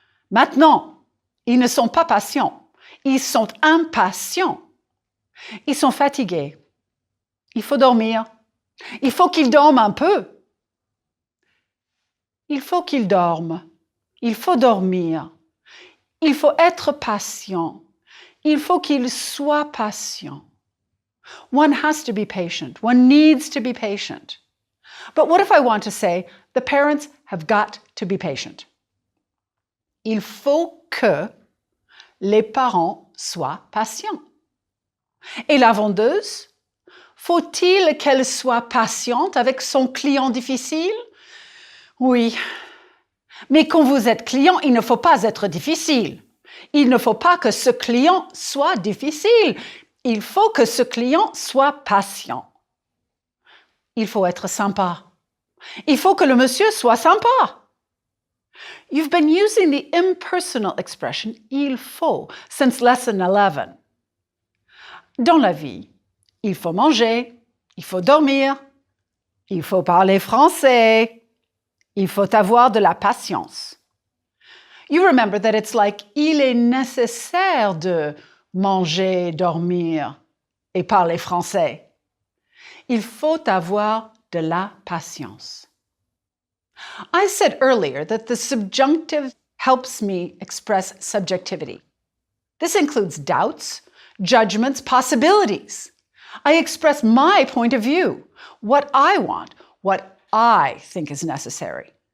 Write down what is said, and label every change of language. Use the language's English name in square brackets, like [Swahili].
[French] Maintenant, ils ne sont pas patients. Ils sont impatients. Ils sont fatigués. Il faut dormir. Il faut qu'ils dorment un peu. Il faut qu'ils dorment. Il faut dormir. Il faut être patient. Il faut qu'ils soient patients. [English] One has to be patient. One needs to be patient. But what if I want to say, the parents have got to be patient? [French] Il faut que les parents soient patients. Et la vendeuse, faut-il qu'elle soit patiente avec son client difficile? Oui. Mais quand vous êtes client, il ne faut pas être difficile. Il ne faut pas que ce client soit difficile. Il faut que ce client soit patient. Il faut être sympa. [English] Il faut que le monsieur soit sympa. You've been using the impersonal expression « il faut » since lesson 11. [French] Dans la vie, il faut manger, il faut dormir, il faut parler français, il faut avoir de la patience. [English] You remember that it's like « il est nécessaire de manger, dormir et parler français ». [French] Il faut avoir de la patience. [English] I said earlier that the subjunctive helps me express subjectivity. This includes doubts, judgments, possibilities. I express my point of view, what I want, what I think is necessary.